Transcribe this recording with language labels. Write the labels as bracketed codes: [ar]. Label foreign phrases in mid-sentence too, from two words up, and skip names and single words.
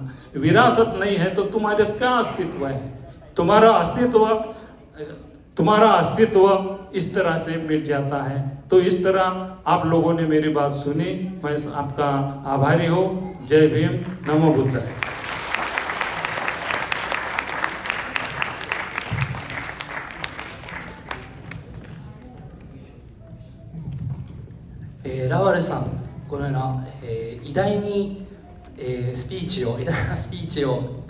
[hi] विरासत नहीं है तो तुम्हारा क्या अस्तित्व है, तुम्हारा अस्तित्व इस तरह से मिट जाता है। तो इस तरह आप लोगों ने मेरी बात सुनी, मैं आपका आभारी हूँ। जय भीम, नमो बुद्धाय। [ja] ラワルさん、このような、偉大なスピーチを